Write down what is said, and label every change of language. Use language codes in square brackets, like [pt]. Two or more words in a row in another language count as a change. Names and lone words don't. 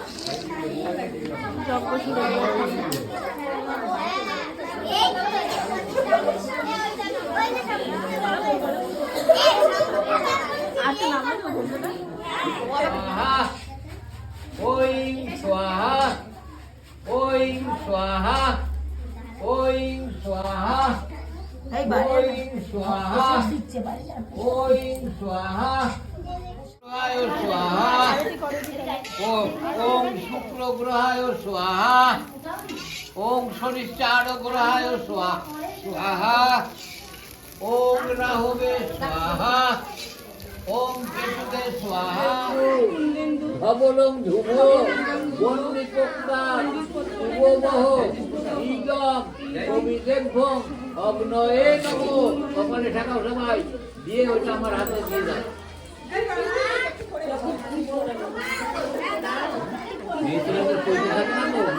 [bn] যজ্ঞ শুরু হবে এখন। [sa] ওম স্বাহা ওম স্বাহা ওম স্বাহা ওম স্বাহা ওম স্বাহা স্বাহা ওম শুক্র গ্রহায় স্বাহা ওম শনিশ্চার গ্রহায় স্বাহা ওম রাহুবে স্বাহা ওম কেতুবে স্বাহা ধবলং ধুব বন্দিপোক্তা উপবহ ঈগম অভিষেকভং অগ্নয়ে নম। [bn] কপালে ঠাকাও সবাই দিয়ে ওইটা আমার হাতে দিয়ে দাও। মেয়েছিলাম তো চলতে থাকে না।